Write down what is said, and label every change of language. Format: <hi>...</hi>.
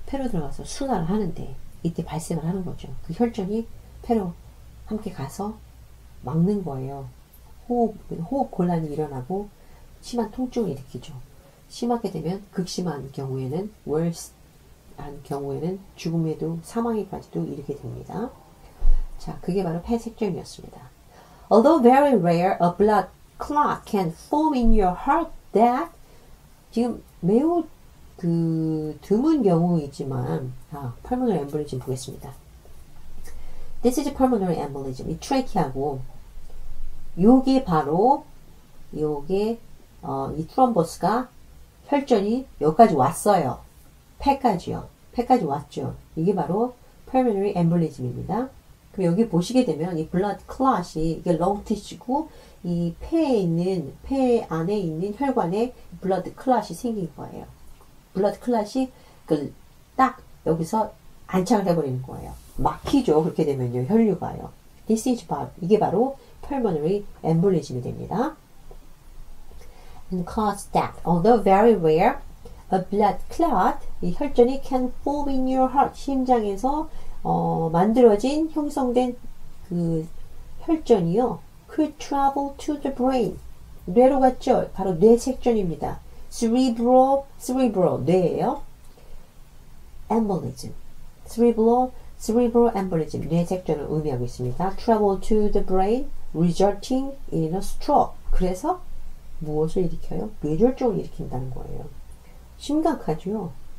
<ko>폐로 들어가서 순환을 하는데 이때 발생을 하는 거죠. 그 혈전이 폐로 함께 가서 막는 거예요. 호흡 곤란이 일어나고 심한 통증을 일으키죠. 심하게 되면 극심한 경우에는 worse한 경우에는 죽음에도 사망에까지도 이르게 됩니다. 자, 그게 바로 폐색전이었습니다.</ko> <en>Although very rare, a blood clot can form in your heart that</en> <ko>지금 매우 드문 경우이지만</ko> <en>pulmonary embolism</en> <ko>보겠습니다.</ko> <en>This is pulmonary embolism.</en> <ko>이 트레키하고 요게 바로 이 트롬보스가 혈전이 여기까지 왔어요. 폐까지요. 폐까지 왔죠. 이게 바로 pulmonary embolism입니다. 그럼 여기 보시게 되면 이 blood clot이 이게 lung tissue고 이 폐 안에 있는 혈관에 blood clot이 생긴 거예요. blood clot이 딱 여기서 안착을 해버리는 거예요. 막히죠. 그렇게 되면요. 혈류가요. 이게 바로 pulmonary embolism이 됩니다.</ko> <en>And cause death. Although very rare, a blood clot,</en> <ko>이 혈전이</ko> <en>can form in your heart.</en> <ko>심장에서 만들어진 형성된 그 혈전이요.</ko> <en>could travel to the brain.</en> <ko>뇌로 갔죠. 바로 뇌색전입니다. cerebral, 뇌예요.</ko> <en>embolism. cerebral embolism.</en> <ko>뇌색전을 의미하고 있습니다.</ko> <en>travel to the brain, resulting in a stroke.</en> <ko>그래서 무엇을 일으켜요? 뇌졸중을 일으킨다는 거예요. 심각하죠?</ko>